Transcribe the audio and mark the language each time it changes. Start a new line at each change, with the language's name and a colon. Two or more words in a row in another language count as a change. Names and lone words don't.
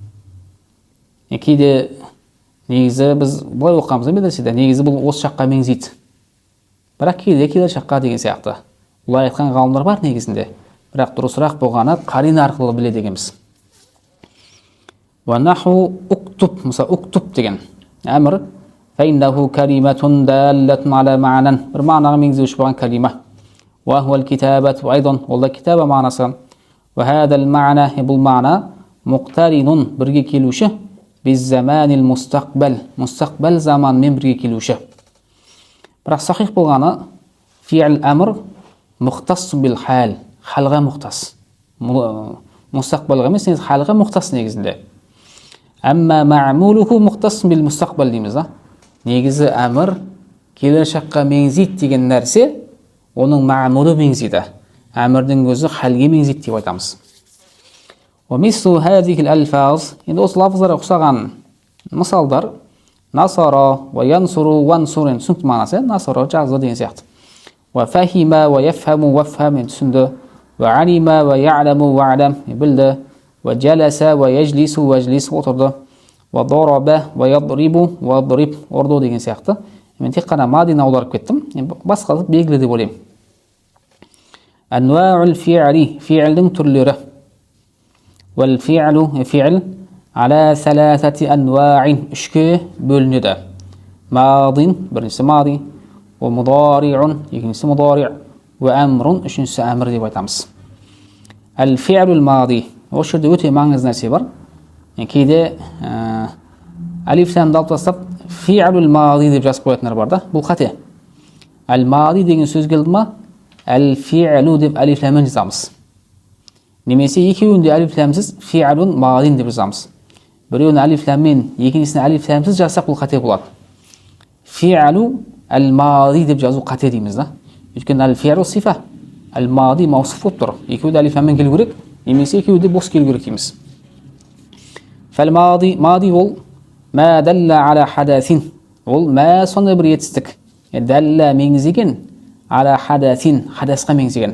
Kazakh: Кейде негізі біз бұлай оқығанбыз медреседе, негізі бұл осы шаққа меңзейді. Бірақ кейде келер шаққа деген сияқты. Бұлай айтқан ғалымдар бар негізінде. Бірақ дұрысырақ болғаны қарина арқылы біле дегенбіз.
Arabic: ونحو اكتب,
Kazakh: мысалы уктуб деген әмір,
Arabic: فَإِنَّهُ كَلِمَةٌ دَالَّةٌ عَلَى مَعْنًا
Kazakh: бір мағынаға меңзеуші болған калима.
Arabic: وَهُوَ الْكِتَابَةُ أيضًا
Kazakh: ол да китаба мағынасы.
Arabic: وَهَذَا الْمَعْنَى
Kazakh: бұл мағына مُقْتَرِنٌ бірге келуші,
Arabic: بِالزَّمَانِ الْمُسْتَقْبَلِ
Kazakh: мұстақбал заманмен бірге келуші. Бірақ сахих болғаны
Arabic: فعل الأمر مختص بالحال,
Kazakh: халға мұқтас. Мұстақбалға емес, халға мұқтас негізінде.
Arabic: أما معموله مختص بالمستقبل дейміз.
Kazakh: Негізі әмір келер шаққа меңзейді деген нәрсе, оның ма'мулы меңзейді. Әмірдің өзі халге меңзейді деп айтамыз.
Arabic: ومثل هذه الألفاظ
Kazakh: енді осы лафыздарға ұқсаған мысалдар
Arabic: نصر وينصر وانصر
Kazakh: түсінікті мағынасы, насара жазды деген сияқты.
Arabic: وفهم ويفهم وافهم түсінді. وعلم ويعلم وعلم білді. وجلس ويجلس ويجلس отырды. وضرب ويضرب وضرب ұрды деген сияқты.
Kazakh: Мен тек қана мадины аударып кеттім. Басқасы белгілі деп ойлаймын.
Arabic: أنواع الفعل
Kazakh: فعلдің түрлері.
Arabic: والفعل فعل على ثلاثة أنواع
Kazakh: үшке бөлінеді.
Arabic: ماضٍ біріншісі мади,
Kazakh: ومضارع екіншісі مضارع, وأمر үшіншісі әмір деп айтамыз.
Arabic: الفعل الماضي
Kazakh: осы жерде өте маңызды нәрсе бар. Кейде алиф ләмді алып тастап
Arabic: فعل الماضي
Kazakh: деп жазып қоятындар бар да. Бұл қате. الماضي деген сөз келді ма, الفعل деп алиф ләммен жазамыз. Немесе екеуінде алиф ләмсіз
Arabic: فعل ماض
Kazakh: деп жазамыз. Біреуін алиф ләммен, екіншісін алиф ләмсіз жазсақ бұл қате болады.
Arabic: فعل الماضي
Kazakh: деп жазу қате дейміз да.
Arabic: Өйткені الفعل صفة, الماضي موصوف
Kazakh: болып тұр. Екеуі де алиф ләммен келу керек, немесе екеуі де бос келу керек дейміз.
Arabic: فالماضي، الماضي
Kazakh: ол
Arabic: ما دل على حدث.
Kazakh: Ол ма сондай бір етістік. Далла меңзеген
Arabic: على حدث,
Kazakh: хадасқа меңзеген.